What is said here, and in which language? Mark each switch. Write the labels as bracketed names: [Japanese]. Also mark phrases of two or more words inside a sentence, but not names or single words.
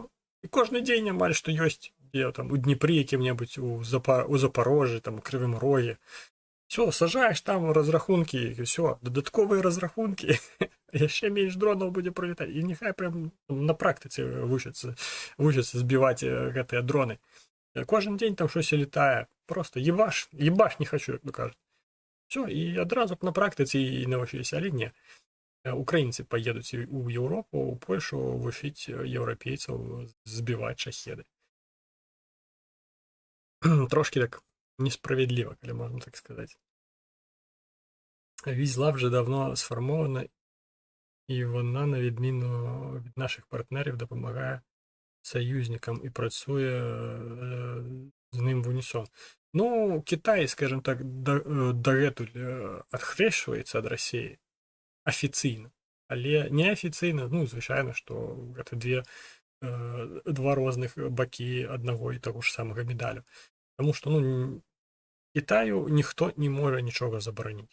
[Belarusian] І кожны дзень амаль што ёсць, там у Дніпрі якім-небудзь, у Запорожжі, там у Крывым Рогі. Все, сажаеш там разрахункі, і все, дадатковыя разрахункі, яшчэ менш дронаў будзе прылетаць. І няхай прям на практыцы вучацца збіваць гэтыя дроны. [Ukrainian] Кожен дзень там щось летае, просто ебаш не хочу, як то кажуть. [Belarusian] Все, і адразу на практыцы і навучыліся, але не. Украінцы паедуць у Еўропу, у Польшу вучыць еўрапейцаў збіваць шахеды. [Ukrainian] Трошки так несправедливо, коли [Russian] можно так сказать. [Ukrainian] Візла вже давно сформована, і вона, на відміну від наших партнерів, допомагає союзникам і працює з ним в унісон. Ну, Китай, [Russian] скажем так, [Belarusian] дагэтуль адхрэсчваецца ад Расіі афіцыйна, але неафіцыйна, ну, звычайна, што гэта два розных бакі аднаго і таго ж самага медалю. Таму што, ну, Кітаю ніхто не можа нічога забараніць.